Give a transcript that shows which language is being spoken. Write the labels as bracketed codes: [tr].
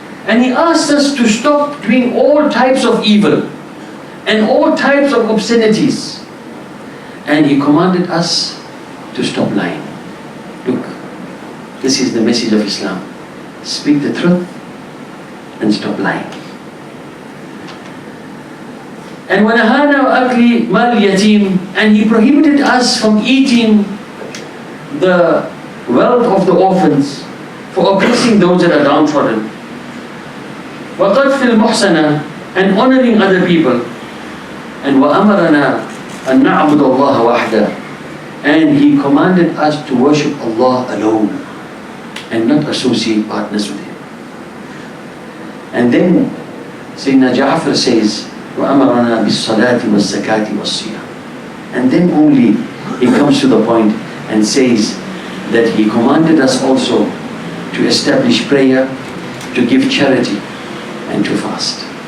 [en] And he asked us to stop doing all types of evil and all types of obscenities. And he commanded us to stop lying. Look, this is the message of Islam. Speak the truth and stop lying. [ar] And وَنَهَانَا وَأَكْلِ مَالِ الْيَتِيمِ. [en] And he prohibited us from eating the wealth of the orphans, for oppressing those that are downtrodden. [ar] وَقَدْفِ الْمُحْسَنَةِ. [en] And honoring other people. [ar] And وَأَمَرَنَا أَن نَعْبُدَ اللَّهَ وَحْدَهُ. [en] And he commanded us to worship Allah alone and not associate partners with him. And then Sayyidina Jaffar says, [ar] وَأَمَرَنَا بِالصَّلَاةِ وَالزَّكَاةِ وَالصِّيَامِ. [en] And then only he comes to the point and says that he commanded us also to establish prayer, to give charity, and to fast.